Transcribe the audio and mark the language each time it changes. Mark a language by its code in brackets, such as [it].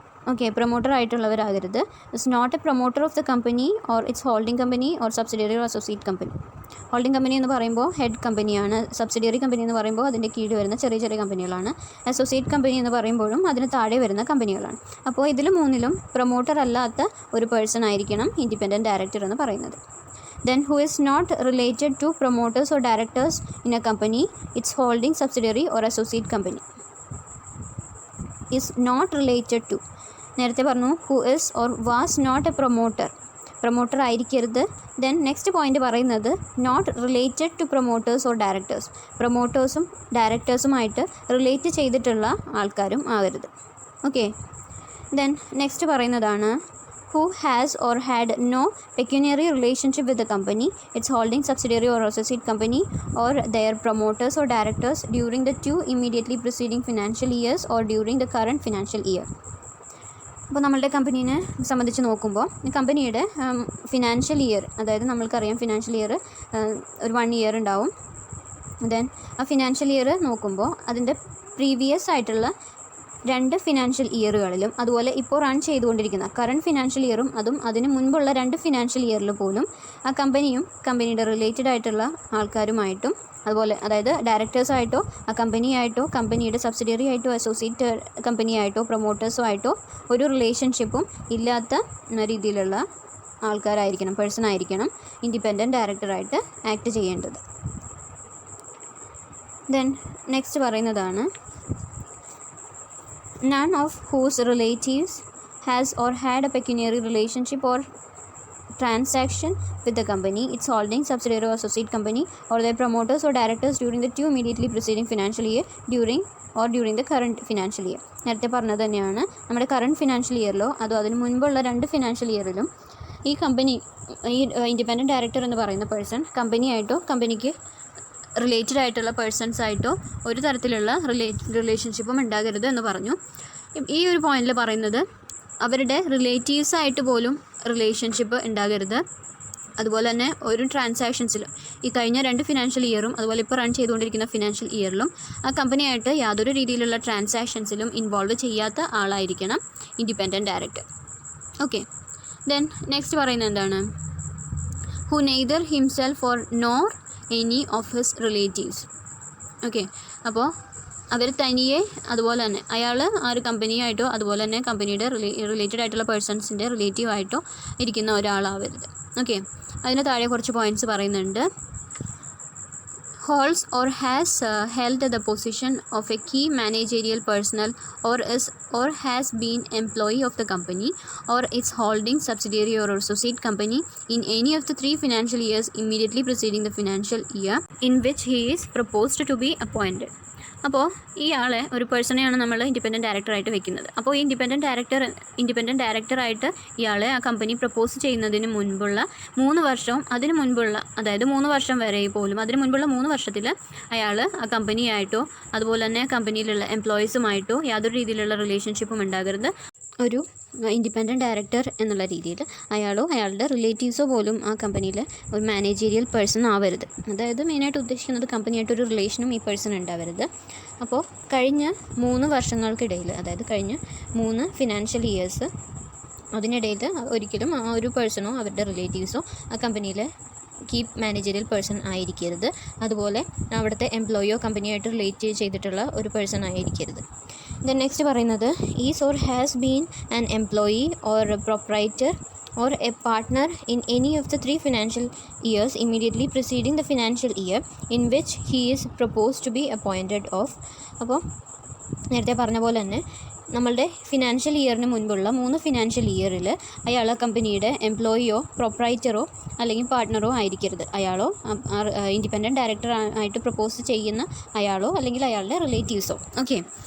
[ml] Okay, promoter ആയിട്ടുള്ളവരാകരുത്. [en] It's not a promoter of the company or its holding company or subsidiary or associate company. [ml] Holding company എന്ന് പറയുമ്പോൾ head കമ്പനിയാണ്. Subsidiary company എന്ന് പറയുമ്പോൾ അതിൻ്റെ കീഴിൽ വരുന്ന ചെറിയ ചെറിയ കമ്പനികളാണ്. അസോസിയേറ്റ് കമ്പനി എന്ന് പറയുമ്പോഴും അതിന് താഴെ വരുന്ന കമ്പനികളാണ്. അപ്പോൾ ഇതിൽ മൂന്നിലും പ്രൊമോട്ടർ അല്ലാത്ത ഒരു പേഴ്സൺ ആയിരിക്കണം ഇൻഡിപെൻഡൻറ്റ് ഡയറക്ടർ എന്ന് പറയുന്നത്. [en] Then who is not related to promoters or directors in a company, its holding subsidiary or associate company. Is not related to. [ml] നേരത്തെ പറഞ്ഞു [en] who is or was not a promoter [ml] ആയിരിക്കരുത്. Then next point പറയുന്നത് [en] Not related to promoters or directors. [ml] പ്രൊമോട്ടേഴ്സും ഡയറക്ടേഴ്സുമായിട്ട് relate ചെയ്തിട്ടുള്ള ആൾക്കാരും ആവരുത്. Okay. Then next പറയുന്നതാണ് [en] who has or had no pecuniary relationship with the company, its holding subsidiary or associate company, or their promoters or directors during the 2 immediately preceding financial years or during the current financial year. [ml] അപ്പോൾ നമ്മളുടെ കമ്പനീനെ സംബന്ധിച്ച് നോക്കുമ്പോൾ കമ്പനിയുടെ financial year, അതായത് നമ്മൾക്കറിയാം financial year ഒരു 1 year ഉണ്ടാവും. Then ആ ഫിനാൻഷ്യൽ ഇയർ നോക്കുമ്പോൾ അതിൻ്റെ പ്രീവിയസ് ആയിട്ടുള്ള 2 ഫിനാൻഷ്യൽ ഇയറുകളിലും അതുപോലെ ഇപ്പോൾ റൺ ചെയ്തുകൊണ്ടിരിക്കുന്ന കറണ്ട് ഫിനാൻഷ്യൽ ഇയറും അതും അതിന് മുൻപുള്ള 2 ഫിനാൻഷ്യൽ ഇയറിൽ പോലും ആ കമ്പനിയും കമ്പനിയുടെ റിലേറ്റഡ് ആയിട്ടുള്ള ആൾക്കാരുമായിട്ടും അതുപോലെ അതായത് ഡയറക്ടേഴ്സായിട്ടോ ആ കമ്പനിയായിട്ടോ കമ്പനിയുടെ സബ്സിഡിയറി ആയിട്ടോ അസോസിയേറ്റ് കമ്പനിയായിട്ടോ പ്രൊമോട്ടേഴ്സോ ആയിട്ടോ ഒരു റിലേഷൻഷിപ്പും ഇല്ലാത്ത രീതിയിലുള്ള ആൾക്കാരായിരിക്കണം, പേഴ്സൺ ആയിരിക്കണം ഇൻഡിപെൻഡൻറ്റ് ഡയറക്ടറായിട്ട് ആക്ട് ചെയ്യേണ്ടത്. ദെൻ നെക്സ്റ്റ് പറയുന്നതാണ് [en] none of whose relatives has or had a pecuniary relationship or transaction with the company, its holding subsidiary or associate company, or their promoters or directors during the 2 immediately preceding financial year during the current financial year. [ml] നേരത്തെ പറഞ്ഞത് തന്നെയാണ്, നമ്മുടെ current financial ഇയറിലോ അതോ അതിന് മുൻപുള്ള 2 financial ഇയറിലും ഈ company ഈ independent director എന്ന് പറയുന്ന പേഴ്സൺ കമ്പനിയായിട്ടോ കമ്പനിക്ക് റിലേറ്റഡ് ആയിട്ടുള്ള പേഴ്സൺസായിട്ടോ ഒരു തരത്തിലുള്ള റിലേഷൻഷിപ്പും ഉണ്ടാകരുത് എന്ന് പറഞ്ഞു. ഈ ഒരു പോയിന്റിൽ പറയുന്നത് അവരുടെ റിലേറ്റീവ്സായിട്ട് പോലും റിലേഷൻഷിപ്പ് ഉണ്ടാകരുത്. അതുപോലെ തന്നെ ഒരു ട്രാൻസാക്ഷൻസിലും ഈ കഴിഞ്ഞ 2 ഫിനാൻഷ്യൽ ഇയറും അതുപോലെ ഇപ്പോൾ റൺ ചെയ്തുകൊണ്ടിരിക്കുന്ന ഫിനാൻഷ്യൽ ഇയറിലും ആ കമ്പനിയായിട്ട് യാതൊരു രീതിയിലുള്ള ട്രാൻസാക്ഷൻസിലും ഇൻവോൾവ് ചെയ്യാത്ത ആളായിരിക്കണം independent director. Okay. Then next പറയുന്നത് എന്താണ്? [en] Who neither himself or nor any of his relatives. Okay. [ml] അപ്പോൾ അവർ തനിയെ അതുപോലെ തന്നെ അയാൾ ആ ഒരു കമ്പനിയായിട്ടോ അതുപോലെ തന്നെ കമ്പനിയുടെ റിലേറ്റഡ് ആയിട്ടുള്ള പേഴ്സൺസിൻ്റെ റിലേറ്റീവായിട്ടോ ഇരിക്കുന്ന ഒരാളാവരുത്. ഓക്കെ. അതിന് താഴെ കുറച്ച് പോയിൻറ്റ്സ് പറയുന്നുണ്ട്. [en] holds or has held the position of a key managerial personnel or has been employee of the company or its holding subsidiary or associate company in any of the 3 financial years immediately preceding the financial year in which he is proposed to be appointed. [ml] അപ്പോൾ ഈ ആളെ ഒരു പേഴ്സണെയാണ് നമ്മൾ independent ഡയറക്ടറായിട്ട് വെക്കുന്നത്. അപ്പോൾ ഈ independent ഡയറക്ടറായിട്ട് ഇയാളെ ആ കമ്പനി പ്രപ്പോസ് ചെയ്യുന്നതിന് മുൻപുള്ള 3 വർഷവും അതിന് മുൻപുള്ള അതായത് 3 വർഷം വരെ പോലും അതിന് മുൻപുള്ള 3 വർഷത്തിൽ അയാൾ ആ കമ്പനിയായിട്ടോ അതുപോലെ തന്നെ കമ്പനിയിലുള്ള എംപ്ലോയീസുമായിട്ടോ യാതൊരു രീതിയിലുള്ള റിലേഷൻഷിപ്പും ഉണ്ടാകരുത്. ഒരു ഇൻഡിപെൻഡൻറ്റ് ഡയറക്ടർ എന്നുള്ള രീതിയിൽ അയാളോ അയാളുടെ റിലേറ്റീവ്സോ പോലും ആ കമ്പനിയിലെ ഒരു മാനേജീരിയൽ പേഴ്സൺ ആവരുത്. അതായത് മെയിനായിട്ട് ഉദ്ദേശിക്കുന്നത് കമ്പനിയായിട്ടൊരു റിലേഷനും ഈ പേഴ്സൺ ഉണ്ടാവരുത്. അപ്പോൾ കഴിഞ്ഞ 3 വർഷങ്ങൾക്കിടയിൽ അതായത് കഴിഞ്ഞ 3 ഫിനാൻഷ്യൽ ഇയേഴ്സ് അതിനിടയിൽ ഒരിക്കലും ആ ഒരു പേഴ്സണോ അവരുടെ റിലേറ്റീവ്സോ ആ കമ്പനിയിലെ കീപ് മാനേജറിയൽ പേഴ്സൺ ആയിരിക്കരുത്. അതുപോലെ അവിടുത്തെ എംപ്ലോയിയോ കമ്പനിയായിട്ട് റിലേറ്റ് ചെയ്തിട്ടുള്ള ഒരു പേഴ്സൺ ആയിരിക്കരുത്. ദെൻ നെക്സ്റ്റ് പറയുന്നത് [en] Is or has been an employee or proprietor or a partner in any of the 3 financial years immediately preceding the financial year in which he is proposed to be appointed of. [ml] അപ്പോൾ നേരത്തെ പറഞ്ഞ പോലെ തന്നെ നമ്മളുടെ financial ഇയറിന് മുൻപുള്ള 3 financial ഇയറിൽ അയാൾ കമ്പനിയുടെ എംപ്ലോയിയോ പ്രൊപ്രൈറ്ററോ അല്ലെങ്കിൽ പാർട്ട്ണറോ ആയിരിക്കരുത്. അയാളോ ഇൻഡിപെൻഡൻറ്റ് ഡയറക്ടർ ആയിട്ട് പ്രപ്പോസ് ചെയ്യുന്ന അയാളോ അല്ലെങ്കിൽ അയാളുടെ റിലേറ്റീവ്സോ. ഓക്കെ.